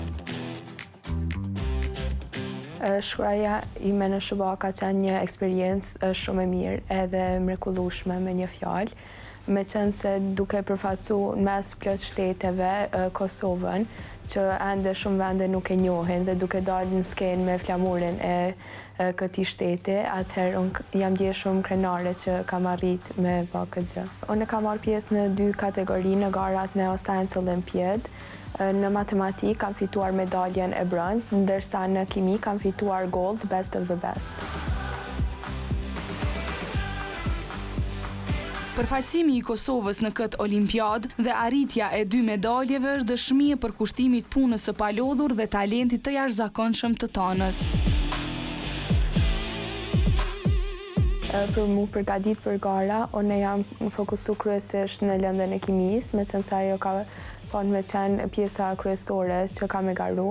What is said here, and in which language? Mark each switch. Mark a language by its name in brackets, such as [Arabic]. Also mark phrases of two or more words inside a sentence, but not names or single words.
[Albanian] Shkruaja ime në SHBA ka qenë një eksperiencë shumë e mirë edhe mrekullueshme me një fjalë, me qenë se duke përfaqësu në mes plot shteteve Kosovën, që ende shumë vende nuk e njohin dhe duke dalë në skenë me flamurin e këtij shteti, atëherë unë jam ndjekur shumë krenare që kam arrit me bë këtë gjë. Unë kam marrë pjesë në 2 kategori në garat Neo Science Olympiad. Në matematik kam fituar medaljen e bronzë, ndërsa në kimi kam fituar [English] gold, best of the best. [Albanian] Përfaqësimi i Kosovës në këtë olimpiad dhe arritja e 2 medaljeve është dëshmi e përkushtimit punës së palodhur dhe talentit të jashtëzakonshëm të Tanës. Për mu përgatit për gara, unë jam fokusu kryesisht në lëndën e kimisë, me qenë se ajo ka thonë me qenë pjesa kryesore që kam e garu.